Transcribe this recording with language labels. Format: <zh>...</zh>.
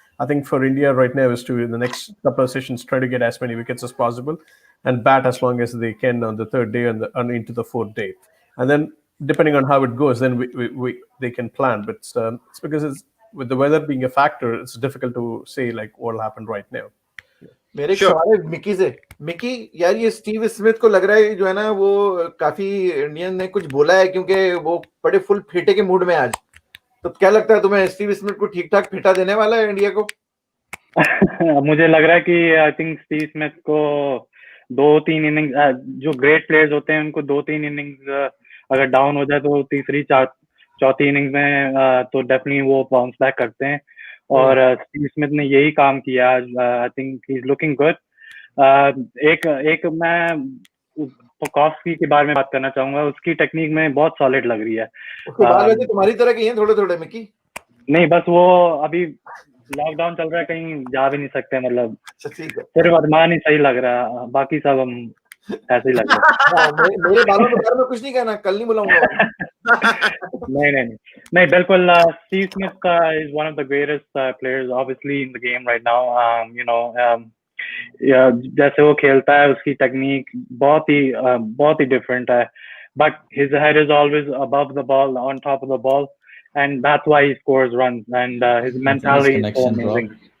<en>I think for India right now is to, in the next couple of sessions, try to get as many wickets as possible and bat as long as they can on the third day and into the fourth day. And then depending on how it goes, then they can plan. But it's because with the weather being a factor, it's difficult to say like what will happen right now.</en> <hi>मेरे एक सवाल है Mickey से. Mickey यार, ये Steve Smith को लग रहा है जो है ना वो काफी इंडियन ने कुछ बोला है, क्योंकि वो बड़े फुल फेटे के मूड में आज. तो क्या लगता है तुम्हें, स्टीव स्मिथ को ठीक ठाक फेटा देने वाला है इंडिया को? मुझे लग रहा है कि</hi> <en>I think</en> <hi>स्टीव स्मिथ को 2-3 इनिंग्स, जो ग्रेट प्लेयर्स होते हैं उनको 2-3 इनिंग्स अगर डाउन हो जाए तो तीसरी चौथी इनिंग्स में तो डेफिनेटली वो बाउंस बैक करते हैं. और स्टीव स्मिथ ने यही काम किया.</hi> <en>I think he is looking good.</en> <hi>एक मैं पोकॉफ्स्की के बारे में बात करना चाहूंगा. उसकी टेक्निक में बहुत सॉलिड लग रही है. तुम्हारी तरह के हैं थोड़े मिकी? नहीं, बस वो अभी लॉकडाउन चल रहा है, कहीं जा भी नहीं सकते. मतलब सिर्फ अरमान ही सही लग रहा है, बाकी सब हम ऐसे ही लग रहा है. मेरे बालों के बारे में कुछ नहीं कहना, कल नहीं बुलाऊंगा. नहीं, बिल्कुल.</hi> <en>Steve Smith is one of the greatest players obviously in the game right now.</en> <hi>जैसे वो खेलता है, उसकी टेक्निक बहुत ही डिफरेंट है.</hi> <en>But his head is always above the ball, on top of the ball, and that's why he scores runs. And his mentality is so amazing.</en>